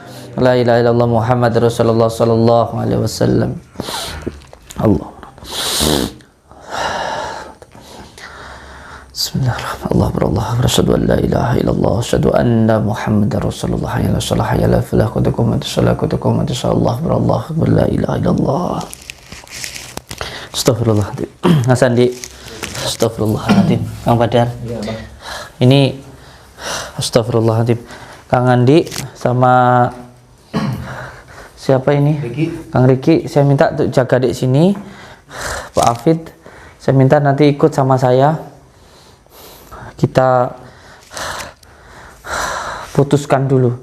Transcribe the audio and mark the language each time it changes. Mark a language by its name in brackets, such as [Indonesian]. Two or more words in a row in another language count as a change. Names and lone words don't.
[Arabic] لا إله إلا الله محمد رسول الله صلى الله عليه وسلم. Allah. Bismillahirrahmanirrahim. الله برالله أشهد أن لا إله إلا الله أشهد أن محمدا رسول الله حي على الصلاة حي على الفلاح قد قامت الصلاة قد قامت الصلاة برالله لا إله إلا الله. [Indonesian] Astagfirullahaladzim. Hasan di astagfirullahaladzim. Kang Badar. Iya, Bang. Ini astagfirullahaladzim. Kang Andi sama siapa ini? Riki. Kang Riki, saya minta untuk jaga di sini. Pak Afid, saya minta nanti ikut sama saya. Kita putuskan dulu.